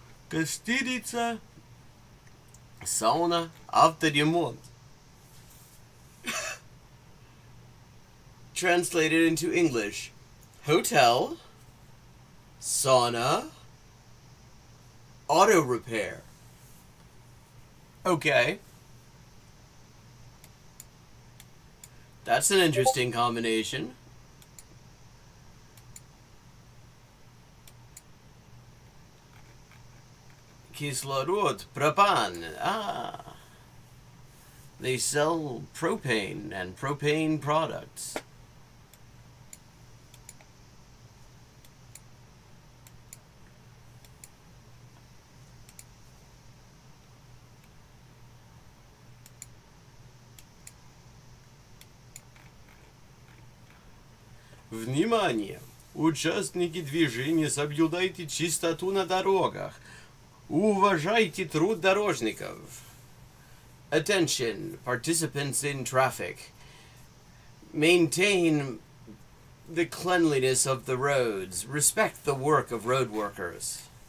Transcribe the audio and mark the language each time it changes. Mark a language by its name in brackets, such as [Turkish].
[Russian] Гостиница, сауна, авторемонт. [English] Translated into English: hotel, sauna, auto repair. Okay. That's an interesting combination. [Russian] Kislorod, propan. [English] Ah. They sell propane and propane products. [Russian] Внимание! Участники движения, соблюдайте чистоту на дорогах. Уважайте труд дорожников. [English] Attention, participants in traffic. Maintain the cleanliness of the roads. Respect the work of road workers.